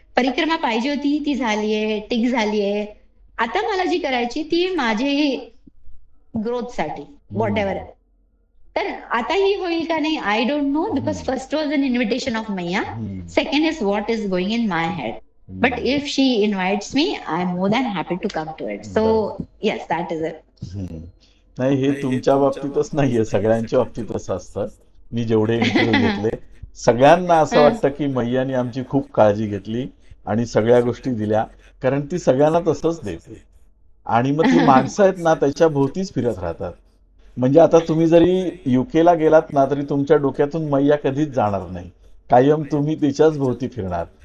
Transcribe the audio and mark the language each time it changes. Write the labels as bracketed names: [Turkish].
[Marathi] परिक्रमा पाहिजे होती ती झालीये, टिक झालीये. आता मला जी करायची ती माझी ग्रोथ साठी व्हॉट एव्हर. तर आता ही होईल का नाही [English] I don't know, because first was an invitation of Maiya, second is what is going in my head. But if she invites me, I'm more than happy to come to it. So yes, that is it. [Marathi] नाही, हे तुमच्या बाबतीतच नाहीये, सगळ्यांच्या बाबतीत असं असतं. मी जेवढे इंटरव्ह्यू घेतले सगळ्यांना असं वाटतं की मैयानी आमची खूप काळजी घेतली आणि सगळ्या गोष्टी दिल्या, कारण ती सगळ्यांना तसंच देते. आणि मग ती माणसं आहेत ना त्याच्या भोवतीच फिरत राहतात. म्हणजे आता तुम्ही जरी युकेला गेलात ना तरी तुमच्या डोक्यातून मैया कधीच जाणार नाही, कायम तुम्ही तिच्याच भोवती फिरणार.